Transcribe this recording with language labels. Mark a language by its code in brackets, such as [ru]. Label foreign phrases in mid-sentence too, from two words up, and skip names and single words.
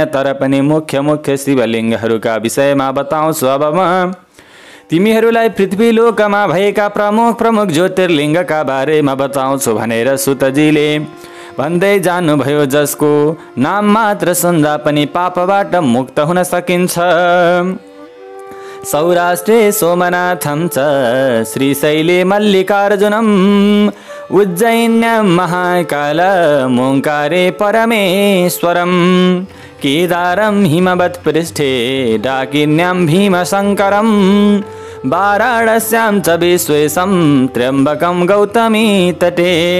[ne] तर पनि मुख्य मुख्य शिवलिङ्गहरूका विषयमा बताउँछु। अब म तिमीहरूलाई पृथ्वी लोकमा भएका प्रमुख प्रमुख ज्योतिर्लिङ्गका बारेमा बताउँछु भनेर सुतजीले भन्दै जानुभयो जसको नाम मात्र सुन्दा पनि पापबाट मुक्त हुन सकिन्छ। [sa] सौराष्ट्रे सोमनाथं च श्रीशैले मल्लिकार्जुनम् उज्जैन्यां महाकालम् ओङ्कारे परमेश्वरम् केदारं हिमवत्पृष्ठे डाकिन्यां भीमशङ्करम् वाराणस्यां च विश्वेशं त्र्यम्बकं गौतमी तटे